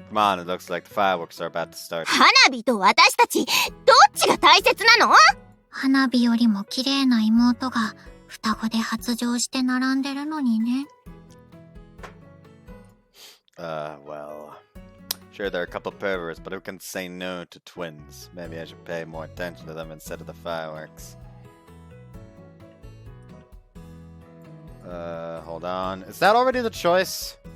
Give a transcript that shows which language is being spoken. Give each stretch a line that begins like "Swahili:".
English: Come on, it looks like the fireworks are about to start.
Japanese: 花火と私たち、どっちが大切なの？花火よりも綺麗な妹が双子で発情して並んでるのにね。
English: Well, sure there are a couple perverts, but who can say no to twins? Maybe I should pay more attention to them instead of the fireworks. Hold on. Is that already the choice?